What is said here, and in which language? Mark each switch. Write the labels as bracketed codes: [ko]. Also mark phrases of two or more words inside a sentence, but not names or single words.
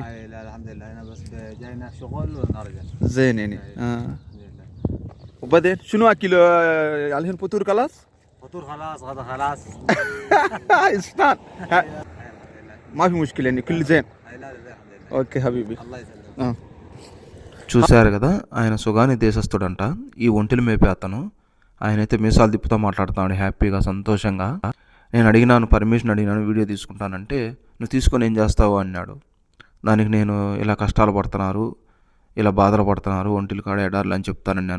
[ar] لا الحمد لله انا بس جاينا شغل ونرجع. زين يعني الحمد لله. وبعدين شنو اكل الحين فطور خلاص؟ فطور خلاص غدا خلاص. استنى ما في مشكلة يعني كل زين. لا الحمد لله. اوكي حبيبي الله يسلمك. [te] చూశారు కదా, ఆయన సుగాని దేశస్థుడంట. ఈ ఒంటిలు మేపే అతను. ఆయనైతే మీసాలు తిప్పుతూ మాట్లాడుతున్నాడు హ్యాపీగా, సంతోషంగా. నేను అడిగినాను, పర్మిషన్ అడిగినాను, వీడియో తీసుకుంటానంటే నువ్వు తీసుకొని ఏం చేస్తావు అన్నాడు. దానికి నేను ఇలా కష్టాలు పడుతున్నారు, ఇలా బాధలు పడుతున్నారు, ఒంటిలు కాడ ఎడార్లు అని చెప్తానన్నాను.